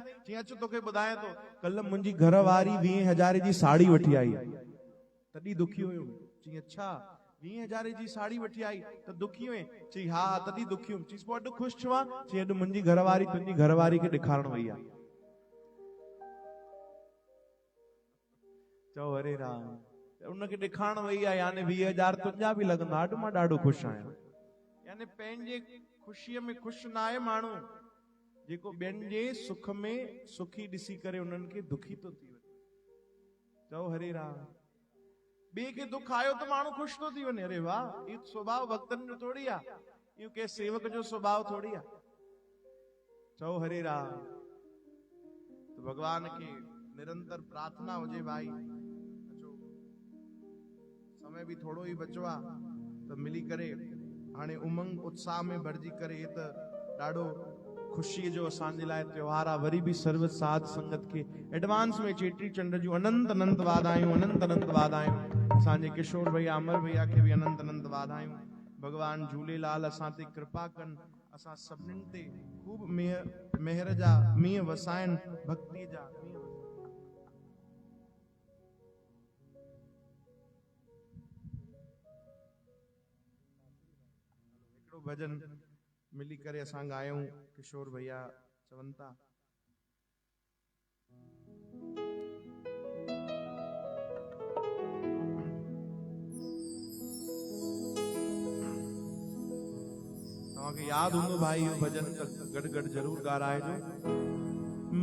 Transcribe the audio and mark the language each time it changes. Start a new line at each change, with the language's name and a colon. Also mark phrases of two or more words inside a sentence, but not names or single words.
Sindhi: चईं अच तोखे ॿुधायां थो, कल्ह मुंहिंजी घरवारी 20,000 जी साड़ी वठी आई, तॾहिं दुखी हुयो। चईं अच्छा 20,000 जी साड़ी वठी आई त दुखी हुए? चईं हा तॾहिं दुखी हुयमि। चईं पोइ अॼु ख़ुशि छो आहे? चईं अॼु मुंहिंजी घरवारी तुंहिंजी घरवारी खे ॾेखारण वई आहे। चओ हरे राम। उनखे ॾेखारण वई आहे, यानी 20,000 तुंहिंजा बि लॻंदा, अॼु मां ॾाढो ख़ुशि आहियां। यानी पंहिंजे ख़ुशीअ में ख़ुशि न आहे माण्हू, जेको ॿियनि जे सुख में सुखी ॾिसी करे उन्हनि खे दुखी थो थी वञे। चओ हरे राम। ॿिए खे दुख आयो त माण्हू ख़ुशि थो थी वञे, अरे वाह इहो स्वभाव भक्तनि जो थोड़ी आहे, इहो कंहिं सेवक जो स्वभाव थोड़ी आहे। चओ हरे राम। तो भगवान खे निरंतर प्रार्थना हुजे भाई। समय भी थोड़ो ही बचो आहे त मिली करे हाणे उमंग उत्साह में भरजी करे त ॾाढो ख़ुशीअ जो असांजे लाइ त्योहार आहे। वरी बि सर्व साध संगत खे एडवांस में चेटी चंड जूं अनंत अनंत वाधायूं, अनंत अनंत वाधायूं। असांजे किशोर भैया अमर भैया खे भी अनंत अनंत वाधायूं। भगवान झूलेलाल असां ते कृपा कनि, असां सभिनीनि ते खूब मेहर जा मींहं वसाइनि, भक्ति जा मींहं वसाइनि। हिकिड़ो भजन मिली करे असां ॻायूं, किशोर भैया चवनि था। तव्हांखे यादि हूंदो भाई इहो भजन त गॾु गॾु ज़रूर ॻाराइजो।